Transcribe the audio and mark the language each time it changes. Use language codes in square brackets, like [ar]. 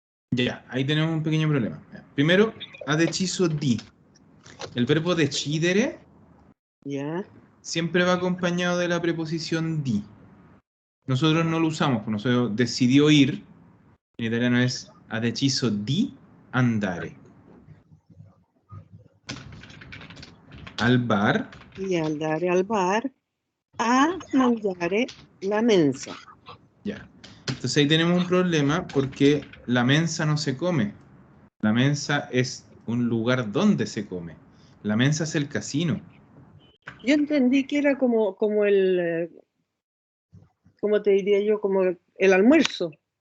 [es] Ya, ahí tenemos un pequeño problema. Ya. Primero, [it] ha deciso di. [es] El verbo decidere ¿Ya? siempre va acompañado de la preposición di. Nosotros no lo usamos, pues nosotros decidió ir. En italiano es [it] ha deciso di andare. [es] Al bar. Y [it] andare al bar a mangiare la mensa. [es] Ya. Entonces ahí tenemos un problema porque la mensa no se come. La mensa es un lugar donde se come. La mensa es el casino. Yo entendí que era como el, ¿cómo te diría yo? Como el almuerzo.